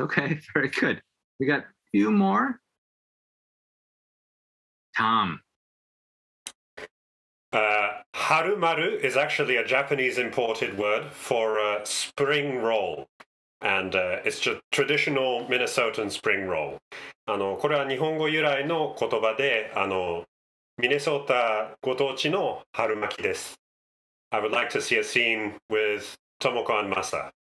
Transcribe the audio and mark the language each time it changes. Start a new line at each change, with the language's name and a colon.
English: Okay, very good. We got a few more. Tom. Harumaru is actually a Japanese imported word for spring roll. And it's just traditional Minnesotan spring roll.
Japanese: これは日本語由来の言葉で、ミネソタご当地の春巻きです。
English: I would like to see a scene with Tomoko and Masa.